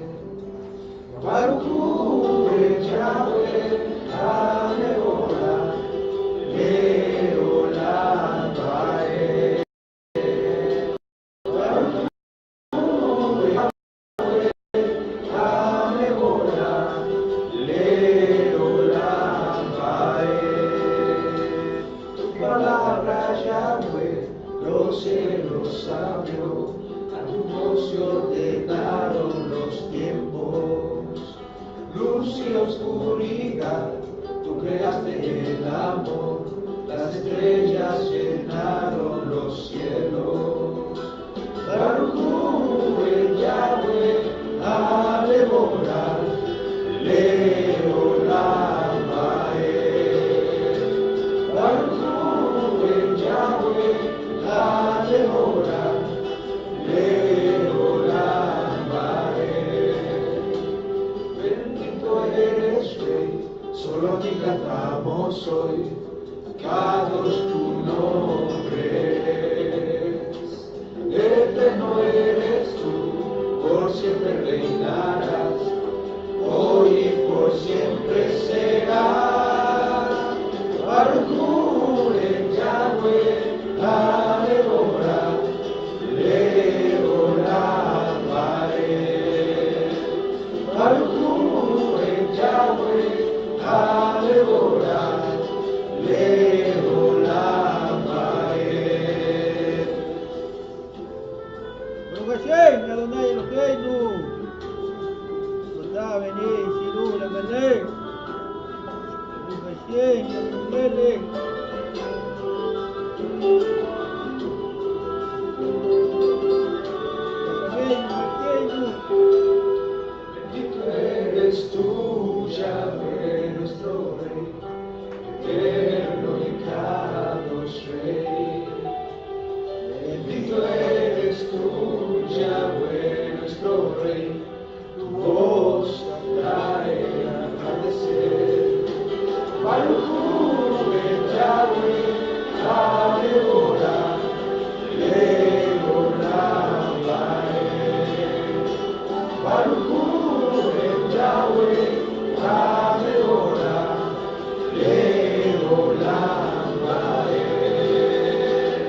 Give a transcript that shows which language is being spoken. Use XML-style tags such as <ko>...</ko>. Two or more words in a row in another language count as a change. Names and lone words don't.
<he>ברוך הוא יהוה, אל אורה, לעולם ועד. ברוך הוא יהוה, אל אורה, לעולם ועד.</he> <es>Tu palabra, Yahweh, los cielos abrió, a tu voz se ordenaron los tiempos. Luz y oscuridad, tú creaste el amor, las estrellas llenaron los cielos.</es> <he>ברוך הוא יהוה, אל אורה, לעולם ועד. ברוך הוא יהוה, אל אורה, לעולם ועד.</he> <es>Bendito eres, Rey, solo a ti cantamos hoy, Kadosh tu nombre es. Eterno eres tú, por siempre reinarás, hoy y por siempre serás.</es> <he>ברוך הוא יהוה, אל אורה, לעולם ועד. ברוך הוא יהוה, אל אורה, לעולם ועד. ברוך השם, אדוני אלוהינו, תודה בני שירו למלך, ברוך השם, המלך.</he> <es>Bendito eres tú, Yahweh, nuestro Rey, eterno y Kadosh Rey. Bendito eres tú, Yahweh, nuestro Rey, tu voz trae el atardecer.</es> <he>ברוך הוא יהוה, אל אורה, לעולם ועד. ברוך הוא יהוה, אל אורה, לעולם ועד.</he>